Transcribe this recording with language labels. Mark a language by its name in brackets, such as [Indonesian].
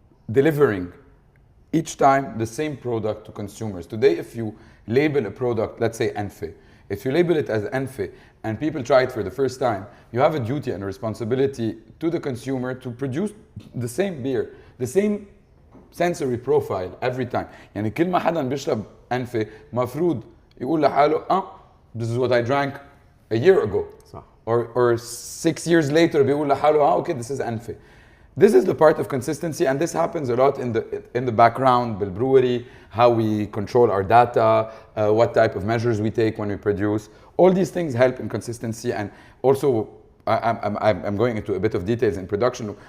[English] delivering each time the same product to consumers. Today, if you label a product, let's say Enfe, if you label it as Enfe and people try it for the first time, you have a duty and a responsibility to the consumer to produce the same beer, the same sensory profile every time. [Arabic] يعني كل ما حدا بيشرب أنفة مفروض يقول لحاله [English] this is what I drank a year ago. [Arabic] صح. [English] Or 6 years later [Arabic] بيقول لحاله [English] okay, this is أنفة. This is the part of consistency, and this happens a lot in the background بالبrewery, how we control our data, what type of measures we take when we produce. All these things help in consistency, and also I'm going into a bit of details in production.